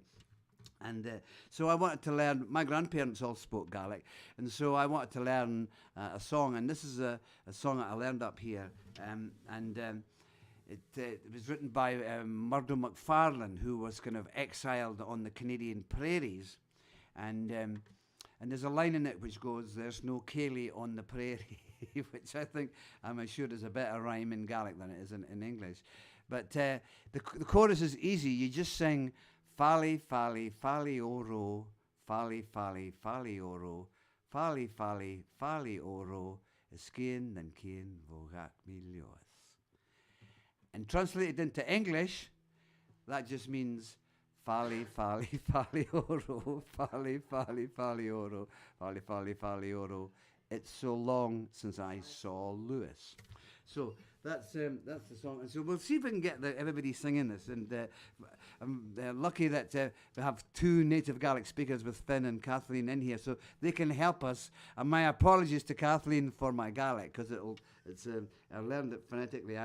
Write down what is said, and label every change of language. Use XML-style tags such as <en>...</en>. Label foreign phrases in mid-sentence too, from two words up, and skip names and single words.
<en>And so I wanted to learn, my grandparents all spoke Gaelic, and so I wanted to learn a song, and this is a song that I learned up here, it was written by Murdo McFarlane, who was kind of exiled on the Canadian prairies, and there's a line in it which goes, "There's no Cayley on the prairie," which I think, I'm sure is a better rhyme in Gaelic than it is in English. But the chorus is easy. You just sing, "Fally, fally, fally oro, fally, fally, fally oro, fally, fally, fally oro, escain then cain vogak milios." And translated into English, that just means "Fally, fally, fally oro, fally, fally, fally oro, fally, fally, fally oro. It's so long since I saw Lewis." So that's the song, and so we'll see if we can get everybody singing this. And I'm lucky that we have two native Gaelic speakers with Finn and Kathleen in here, so they can help us. And my apologies to Kathleen for my Gaelic, because I learned it phonetically.</en>